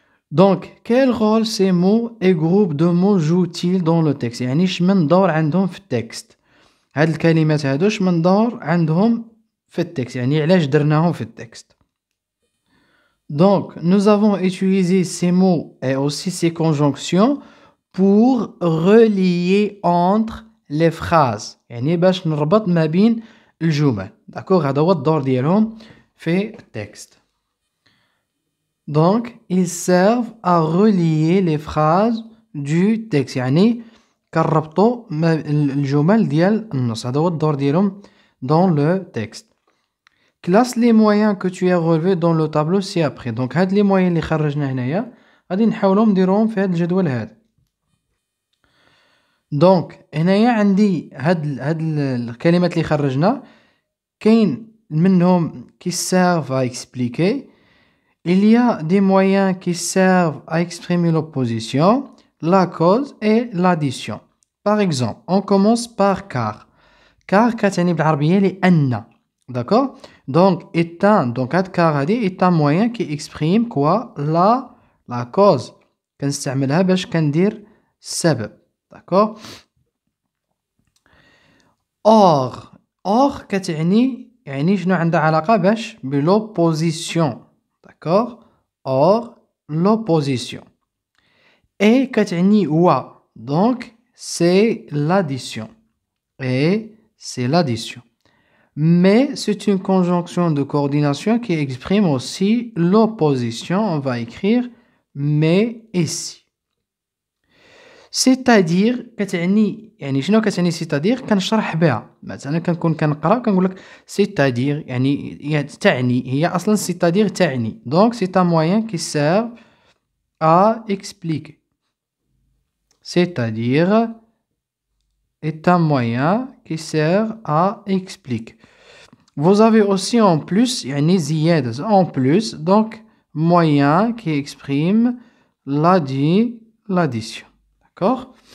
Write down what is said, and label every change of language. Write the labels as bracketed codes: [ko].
[fr] Donc, quel rôle ces mots et groupes de mots jouent-ils dans le texte؟ [ar] يعني شمن دور عندهم في التكست؟ [fr] هاد الكلمات هادو شمن دور عندهم في التكست؟ يعني علاش درناهم في التكست؟ Donc, nous avons utilisé ces mots et aussi ces conjonctions pour relier entre les phrases. [ar] يعني باش نربط ما بين الجمل. d'accord؟ هذا هو الدور ديالهم في التكست. [fr] Donc, ils servent à relier les phrases du texte. [ar] يعني كنربطوا الجمل ديال النص. هذا هو الدور ديالهم [fr] dans le texte. Classe les moyens que tu as relevés dans le tableau ci-après. [ar] Donc, هاد les moyens اللي خرجنا هنايا غادي نحاولوا نديروهم في هاد الجدول هذا. Donc, هنايا عندي هاد الكلمات اللي خرجنا كاين منهم [fr] qui servent à expliquer. Il y a des moyens qui servent à exprimer l'opposition, la cause et l'addition. Par exemple, on commence par car. [ar] Car كتعني بالعربية لأن. [fr] D'accord? Donc, car est un moyen qui exprime quoi? La cause. [ar] كنستعملها باش كندير السبب. [fr] D'accord? Or كتعني [ar] يعني شنو عندها علاقة باش بلوبوزيسيون. [fr] d'accord. or l'opposition. et كتعني و. donc c'est l'addition. et c'est l'addition. Mais c'est une conjonction de coordination qui exprime aussi l'opposition. On va écrire mais ici. [ar] c'est-à-dire كتعني يعني شنو كتعني c'est-à-dire كنشرح بها مثلا كنكون كنقرا كنقول لك c'est-à-dire يعني تعني هي اصلا c'est-à-dire تعني [fr] donc c'est un moyen qui sert à expliquer. c'est-à-dire est un moyen qui sert à expliquer. Vous avez aussi en plus [ar] يعني زيادة [fr] en plus donc moyen qui exprime l'addition. D'accord.